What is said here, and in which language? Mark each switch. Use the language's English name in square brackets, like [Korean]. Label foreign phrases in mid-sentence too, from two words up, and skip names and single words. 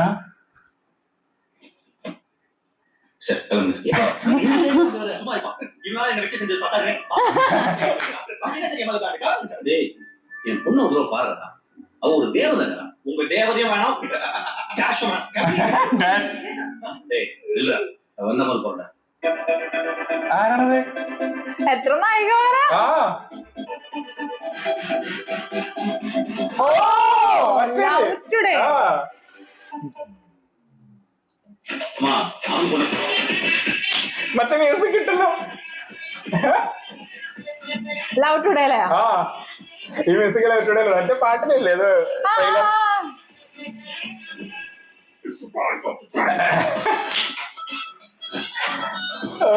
[Tamil] சார் கிளம்புங்க சார். சும்மா இருப்பா. இவனால என்ன வச்சு செஞ்சது பார்த்தாரு. டேய், என் பொண்ணு ஒரு பாருடா, அவ ஒரு தேவதைடா. உங்க தேவதையும் வேணாம், கேஷும் வேணாம். டேய் இல்ல, வந்த மாதிரி போறடா. [Malayalam] ആരാണത്? എത്ര നായികമാരാ? ആ ഓ Love Today. ആ [Tamil] அம்மா அவன் பொண்ணு [Malayalam] മറ്റേ മ്യൂസിക് കിട്ടല്ലോ. Love Today അല്ലേ? ആ ഈ മ്യൂസിക്കൽ അവരുടെ മറ്റേ പാട്ടിലില്ലേ അത് ആ, trailer? ഓ